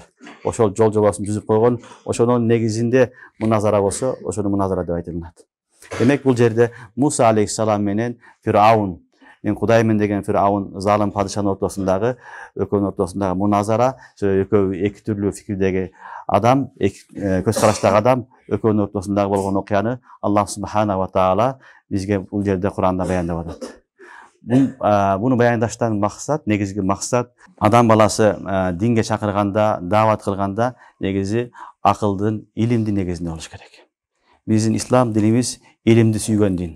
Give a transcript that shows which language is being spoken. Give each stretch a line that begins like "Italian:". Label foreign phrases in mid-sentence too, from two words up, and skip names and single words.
Kyrgyz: Ошол жол жобосун түзүп койгон, ошонун негизинде муназара болсо, ошону муназара деп айтылат. Демек бул жерде Муса алейхисалам менен Фираун, мен Кудаймын деген Фираун залым падышанын ортосундагы, экөөнүн ортосундагы муназара, экөө эки түрлүү фикирдеги адам, көз караштагы адам, экөөнүн ортосундагы болгон окуяны Аллах
Arabic: سبحانه وتعالى
Kyrgyz: бизге бул жерде Куранда баяндап атат. Буну баяндаштан максат, негизги максат, адам баласы динге чакырганда, даават кылганда негизи акылдын, илимдин негизинде болуш керек. Биздин ислам динибиз илимди сүйгөн дин.